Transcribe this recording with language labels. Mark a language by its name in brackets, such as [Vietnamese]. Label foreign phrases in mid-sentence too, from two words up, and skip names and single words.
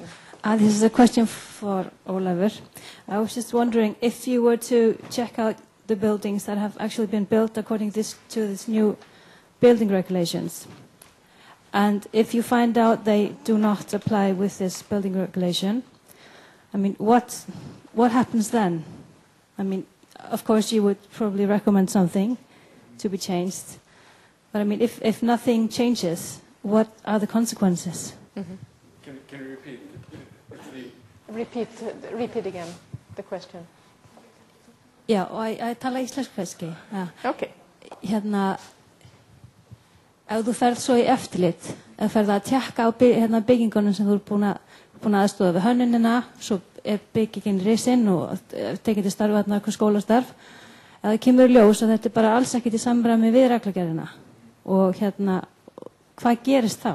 [English] This is a question for Ólafur. I was just wondering if you were to check out the buildings that have actually been built according to this new building regulations, and if you find out they do not apply with this building regulation, I mean, what happens then? I mean, of course you would probably recommend something to be changed, but I mean, if nothing changes, what are the consequences? Mm-hmm. Can you repeat? Repeat again the question. [Icelandic] Já, og ég tala íslensku kannski. Okay. Hérna, ef þú ferð svo í eftirlit, ef ferð að tjekka á byggingunum sem þú er búin að aðstoða við hönnunina, svo er byggingin risinn og tekið til starfa þarna eitthvað skólastarf, ef það kemur ljós að þetta er bara alls ekkert í samræmi við reglugerðina, og hérna, hvað gerist þá?